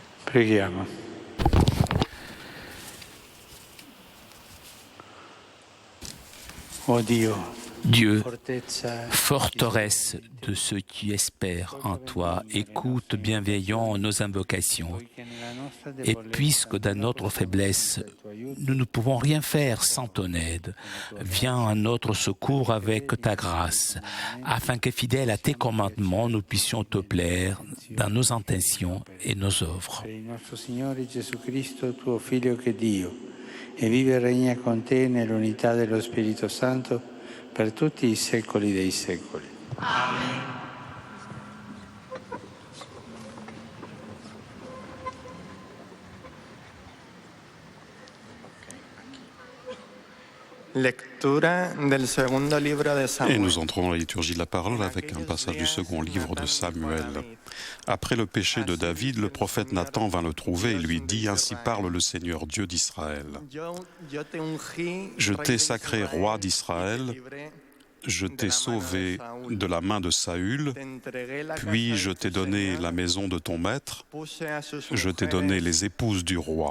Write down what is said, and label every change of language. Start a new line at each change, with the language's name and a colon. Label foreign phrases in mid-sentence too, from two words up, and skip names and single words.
Italian: Preghiamo. Oh Dio,
French: Dieu, forteresse de ceux qui espèrent en toi, écoute bienveillant nos invocations. Et puisque dans notre faiblesse, nous ne pouvons rien faire sans ton aide, viens à notre secours avec ta grâce, afin que fidèles à tes commandements, nous puissions te plaire dans nos intentions et nos œuvres.
Italian: per il nostro Signore Gesù Cristo, tuo Figlio che è Dio, e vive e regna con te nell'unità dello Spirito Santo per tutti i secoli dei secoli.
Spanish: Lectura del segundo libro de
French: Et
Spanish: Samuel.
French: nous entrons dans la liturgie de la parole avec un passage du second livre de Samuel. Après le péché de David, le prophète Nathan vint le trouver et lui dit « Ainsi parle le Seigneur Dieu d'Israël. Je t'ai sacré roi d'Israël, je t'ai sauvé de la main de Saül, puis je t'ai donné la maison de ton maître, je t'ai donné les épouses du roi.